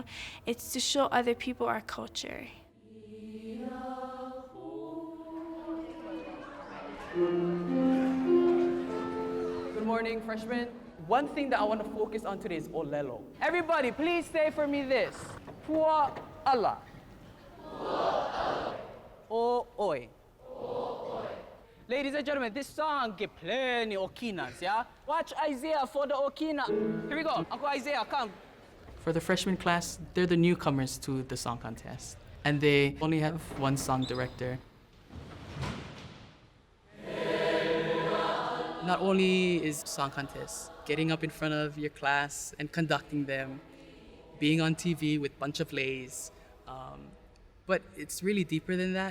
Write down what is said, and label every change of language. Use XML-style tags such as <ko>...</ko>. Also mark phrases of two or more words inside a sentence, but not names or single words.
<en>It's to show other people our culture. Good morning, freshmen. One thing that I want to focus on today is olelo. Everybody, please say for me this. Pua Allah. O oi. Ladies and gentlemen, this song get plenty okinas, yeah? Watch Isaiah for the okina. Here we go. Uncle Isaiah, come. For the freshman class, they're the newcomers to the song contest, and they only have one song director. Not only is song contest getting up in front of your class and conducting them, being on TV with a bunch of lays, but it's really deeper than that.</en>